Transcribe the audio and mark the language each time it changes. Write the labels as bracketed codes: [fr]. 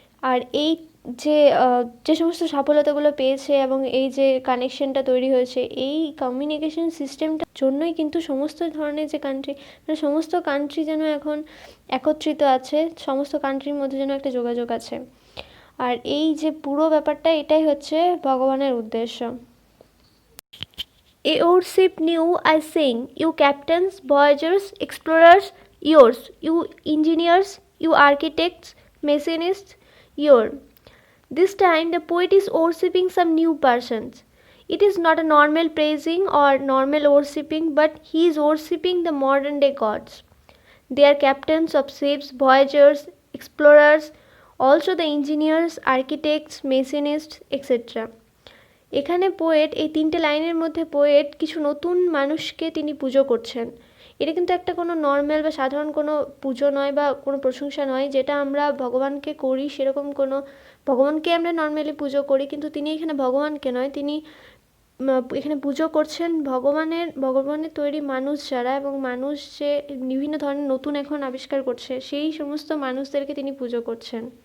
[bn] আর এই যে সমস্ত সফলতাগুলো পেয়েছে এবং এই যে কানেকশনটা তৈরি হয়েছে, এই কমিউনিকেশন সিস্টেমটার জন্যই কিন্তু সমস্ত ধরনের যে কান্ট্রি, মানে সমস্ত কান্ট্রি যেন এখন একত্রিত আছে, সমস্ত কান্ট্রির মধ্যে যেন একটা যোগাযোগ আছে। আর এই যে পুরো ব্যাপারটা, এটাই হচ্ছে ভগবানের উদ্দেশ্য। [en] A old ship new I sing, you captains, voyagers, explorers, yours, you engineers, you architects, machinists, your. This time the poet is worshipping some new persons. It is not a normal praising or normal worshipping, but he is worshipping the modern day gods. They are captains of ships, voyagers, explorers, also the engineers, architects, machinists, etc. [bn] এখানে poet, এই তিনটে লাইনের মধ্যে poet কিছু নতুন মানুষকে তিনি পুজো করছেন। এটা কিন্তু একটা কোনো নর্মাল বা সাধারণ কোনো পুজো নয় বা কোনো প্রশংসা নয়, যেটা আমরা ভগবানকে করি সেরকম কোনো, ভগবানকে আমরা নর্মালি পুজো করি, কিন্তু তিনি এখানে ভগবানকে নয়, তিনি এখানে পুজো করছেন ভগবানের তৈরি মানুষ যারা, এবং মানুষ যে বিভিন্ন ধরনের নতুন এখন আবিষ্কার করছে, সেই সমস্ত মানুষদেরকে তিনি পুজো করছেন।